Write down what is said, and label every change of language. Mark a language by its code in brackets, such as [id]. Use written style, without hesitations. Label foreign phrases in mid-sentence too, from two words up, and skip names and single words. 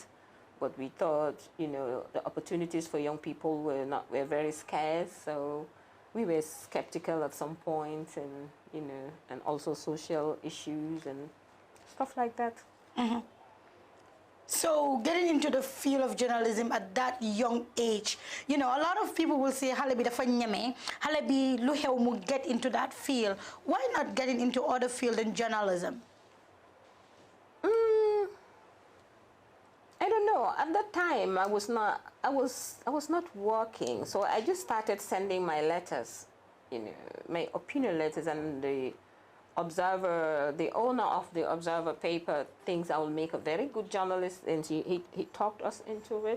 [en] But we thought, the opportunities for young people were very scarce. So we were skeptical at some point, and you know, and also social issues and stuff like that. So getting into the field of journalism at that young age, you know, a lot of people will say, [wo] "Hale bi dafa ñeme, hale bi lu xew mu [en] get into that field." Why not getting into other field than journalism? I don't know. At that time, I was not working, so I just started sending my letters, you know, my opinion letters, and the Observer, the owner of the Observer paper, thinks I will make a very good journalist, and he talked us into it.